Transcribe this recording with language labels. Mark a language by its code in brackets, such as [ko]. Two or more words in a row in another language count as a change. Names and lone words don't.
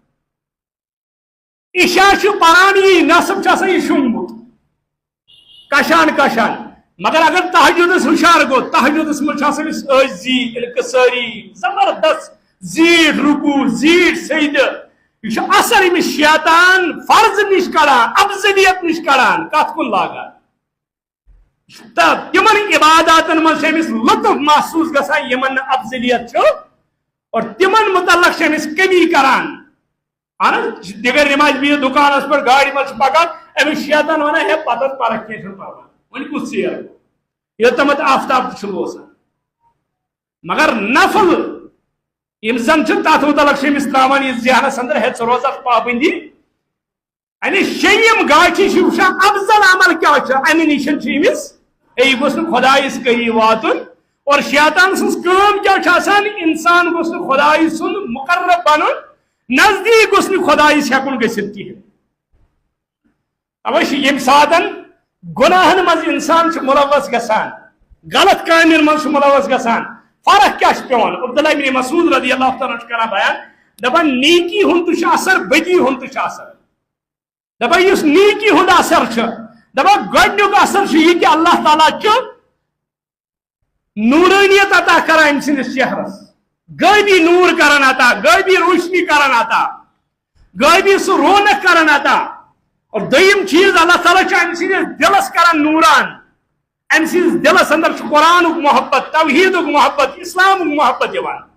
[ks] عشاء چھُ پران یی نصب چھُ آسان یہِ شوٚنٛگمُت کشان مگر اگر تہجدس ہشار گو تہجدس مجھ أمِس عٲجزی انکسٲری زبردست زیٖٹھ رکوع زیٖٹھ سجدٕ یہ چھُ اثر أمِس شیطان فرض نش کڑان افضلیت نش کڑان کت کن لاگان تمن عباداتن من أمِس لطف محسوس گژھان یمن نہٕ افضلیت چھُ اور تمن متعلق أمِس کمی کران دیگر نماز بھی دکانس پر گاڑی من پکان أمِس شیطان ونان ہے پتہ پرکھ کینٛہہ چھُنہٕ پرواے وۄنۍ کُس ژیر یوتامتھ آفتاب تہِ چھُ روزان مگر نفل یم زن تر متعلق أمس تراوان یہ ذہنس اندر ہے ژٕ روزکھ پابندی یعنی شیٚیِم گاٹھی چھِ وٕچھان افضل عمل کیا امہِ نِش چھُ أمِس یہِ گوٚژھ نہٕ خۄدایس قریٖب واتُن اور شیطان سٕنٛز کٲم کیٛاہ چھِ آسان انسان گوٚژھ نہٕ خۄداے سُنٛد مقرب بنُن نزدیٖک گوٚژھ نہٕ خۄدایس ہٮ۪کُن گٔژھِتھ کِہیٖنۍ اوے چھِ ییٚمہِ ساتہٕ گناہن منٛز انسان چھُ ملوث گژھان غلط کامٮ۪ن منٛز چھُ ملوث گژھان فرق کیا پیوان عبداللہ ابن مسعود رضی اللہ تعالیٰ کران بیان دپان نیکی ہند تہ اثر بدی ہند تہ اثر دپان یس نیکی ہند اثر دپان گۄڈنیُک اثر چھ یہ کہ اللہ تعالیٰ چھ نورانیت عطا کران أمۍ سٕنٛدِس چہرس غٲبی نور کران عطا غٲبی روشنی کران عطا غٲبی سُہ رونق کران عطا اور دوٚیِم چیز اللہ تعالیٰ چھ أمۍ سٕنٛدِس دلس کران نوران أمۍ سٕنٛدِس دلس اندر چھ قرآنُک محبت توحیدُک محبت اسلامُک محبت یِوان